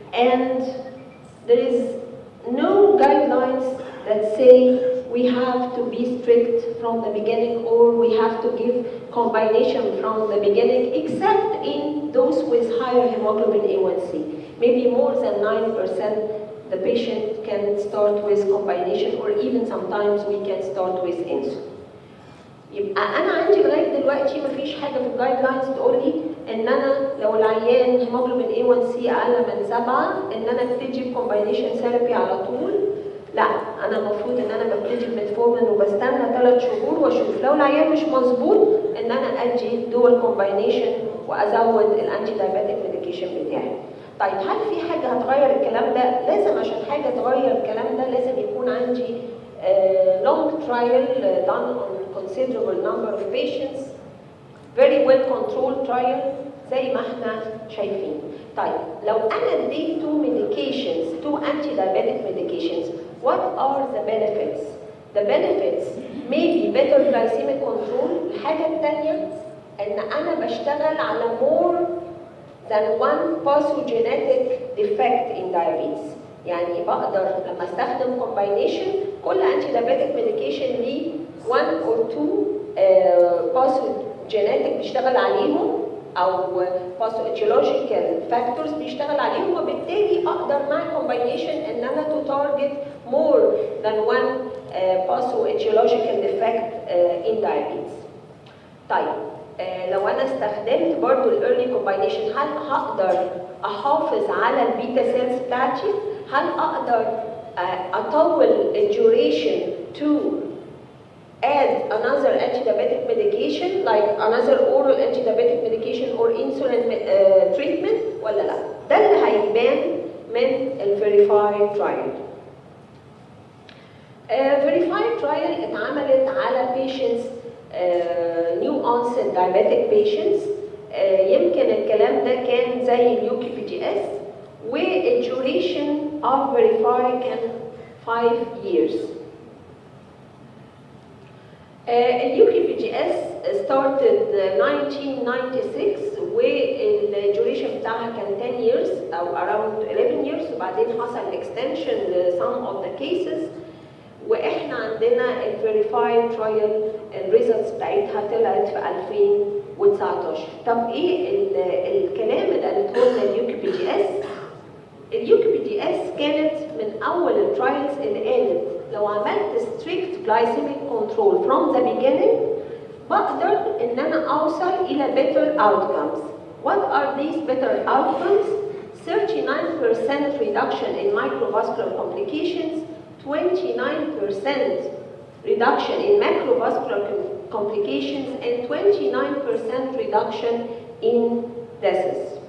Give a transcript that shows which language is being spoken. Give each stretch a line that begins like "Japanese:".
English: And there is no guidelines that say we have to be strict from the beginning or we have to give combination from the beginning, except in those with higher hemoglobin A1C. Maybe more than 9%, the patient can start with combination, or even sometimes we can start with insulin.
Arabic: يبقى انا عندي لغايه دلوقتي مفيش حاجه في الجايد لاينز تقول لي ان انا لو العيان هيموجلوبين A1C اقل من 7 ان انا ابتدي بكومباينيشن ثيرابي على طول. لا، انا المفروض ان انا ببتدي بميتفورمين وبستنى 3 شهور واشوف لو العيان مش مظبوط ان انا ادي دول كومباينيشن وازود الانتي دايبيتيك ميديكيشن بتاعي. طيب هل في حاجه هتغير الكلام ده؟ لازم عشان حاجه تغير الكلام ده لازم يكون عندي
English: long trial done on considerable number of patients, very well controlled trial
Arabic: زي ما احنا شايفين. طيب لو انا اديت
English: two medications, two anti-diabetic medications, what are the benefits? The benefits may be better glycemic control.
Arabic: الحاجة الثانية ان انا بشتغل على
English: more than one pathogenic defect in diabetes.
Arabic: يعني بقدر لما استخدم
English: combination كل anti-diabetic medication ليه one or two pathogenic بيشتغل عليهم او pathological factors
Arabic: بيشتغل عليهم، وبالتالي اقدر مع
English: combination ان انا to target more than one pathological defect in diabetes.
Arabic: طيب لو انا استخدمت برضو الايرلي كومباينيشن هل هقدر احافظ على البيتا سيلز بتاعتي؟ هل اقدر اطول الديوريشن
English: to add another anti-diabetic medication like another oral anti-diabetic medication or insulin treatment
Arabic: ولا لا؟ ده اللي هيبان من الفيريفايد ترايل. فيريفايد ترايل اتعملت على
English: patients new onset diabetic patients.
Arabic: يمكن الكلام ده كان زي اليوكي بي جي اس، والديوريشن
English: of verify
Arabic: كان
English: 5 years.
Arabic: اليوكي بي جي اس
English: started 1996
Arabic: والديوريشن بتاعها كان
English: 10 years
Arabic: او
English: around 11 years،
Arabic: وبعدين حصل extension ل
English: some of the cases.
Arabic: واحنا عندنا الفيريفايد ترايل الريزلتس بتاعتها طلعت في 2019. طب ايه الكلام اللي قالته لنا اليوكي بي جي اس؟ اليوكي بي جي اس كانت من اول الترايلز اللي قالت لو عملت
English: strict glycemic control from the beginning
Arabic: بقدر ان انا اوصل الى
English: better outcomes. What are these better outcomes? 39% reduction in microvascular complications, 29% reduction in macrovascular complications, and 29% reduction in deaths.